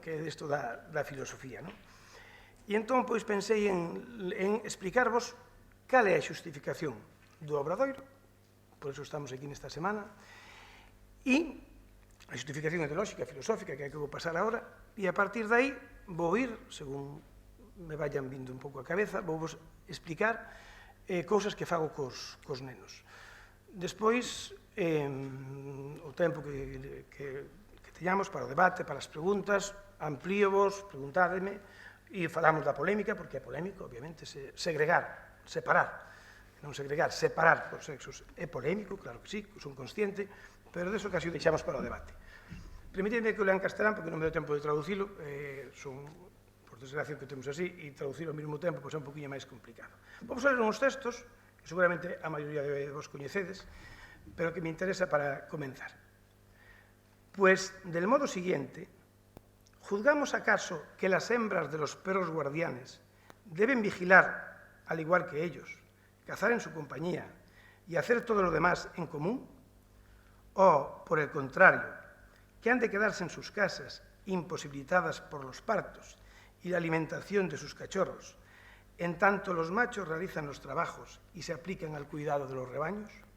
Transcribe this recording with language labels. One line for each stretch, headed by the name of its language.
Galician: Que é isto da filosofía, non? E entón, pois, pensei en explicarvos cal é a xustificación do Obradoiro, por iso estamos aquí nesta semana, e a xustificación ideolóxica, filosófica, que é que vou pasar agora, e a partir de aí vou ir,
Spanish: según me vayan
Galician: vindo un pouco a cabeza, vou vos explicar cousas que fago cos nenos. Despois, o tempo que teñamos para o debate, para as preguntas, amplíovos, preguntádeme, e falamos da polémica, porque é polémico, obviamente, segregar, separar, non segregar, separar por sexos é polémico, claro que sí, son consciente, pero deso casi o deixamos para o debate. Permitidme que o lea en castelán, porque non me deu tempo de traducilo, son, por desgracia, que temos así, e traducilo ao mesmo tempo é un poquinho máis complicado. Vamos a ler uns textos, que seguramente a maioría de vos coñecedes, pero que me interesa para comenzar.
Spanish: Pues, del modo siguiente, ¿juzgamos acaso que las hembras de los perros guardianes deben vigilar, al igual que ellos, cazar en su compañía y hacer todo lo demás en común? ¿O, por el contrario, que han de quedarse en sus casas, imposibilitadas por los partos y la alimentación de sus cachorros, en tanto los machos realizan los trabajos y se aplican al cuidado de los rebaños?